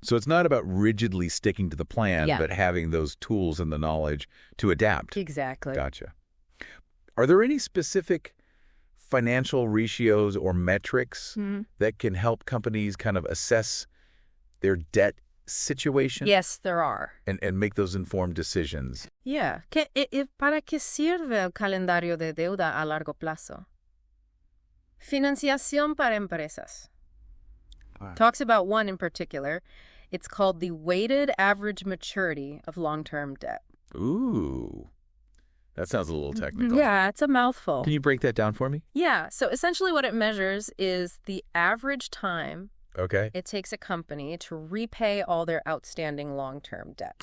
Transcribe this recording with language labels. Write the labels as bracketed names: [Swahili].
[English] So it's not about rigidly sticking to the plan, but having those tools and the knowledge to adapt. Exactly. Gotcha. Are there any specific financial ratios or metrics that can help companies kind of assess their debt situation? Yes, there are. And make those informed decisions. Yeah. [Spanish] ¿Para qué sirve el calendario de deuda a largo plazo? Financiación para empresas. [English] Talks about one in particular. It's called the weighted average maturity of long-term debt. Ooh. That sounds a little technical. Yeah, it's a mouthful. Can you break that down for me? Yeah. So essentially what it measures is the average time it takes a company to repay all their outstanding long-term debt.